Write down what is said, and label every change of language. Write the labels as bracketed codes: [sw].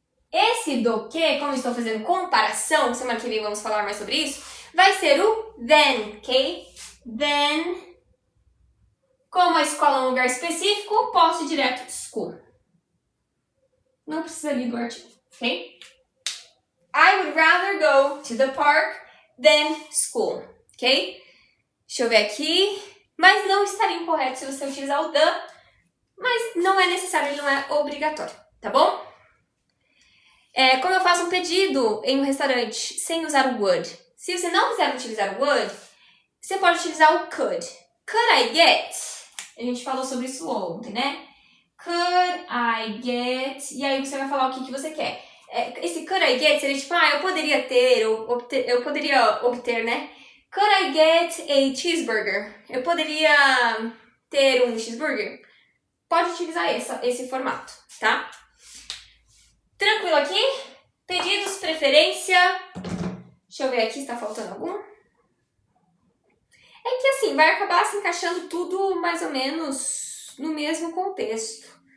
[pt] Esse do que, como eu estou fazendo comparação, semana que vem vamos falar mais sobre isso, vai ser o then, ok? Then, como a escola é um lugar específico, posso ir direto school. Não precisa ali do artigo, ok? [en] I would rather go to the park than school, ok? [pt] Deixa eu ver aqui. Mas não estaria incorreto se você utilizar o the, mas não é necessário, ele não é obrigatório, tá bom? Como eu faço um pedido em um restaurante sem usar o would. Se você não quiser utilizar o would, você pode utilizar o could. [en] Could I get? [pt] A gente falou sobre isso ontem, né? [en] Could I get? [pt] E aí você vai falar o que você quer. Esse [en] could I get [pt] seria tipo, eu poderia ter, eu poderia obter, né? [en] Could I get a cheeseburger? [pt] Eu poderia ter um cheeseburger? Pode utilizar esse formato, tá? Tranquilo aqui? Pedidos, preferência. Deixa eu ver aqui se tá faltando algum. É que assim, vai acabar se encaixando tudo mais ou menos no mesmo contexto.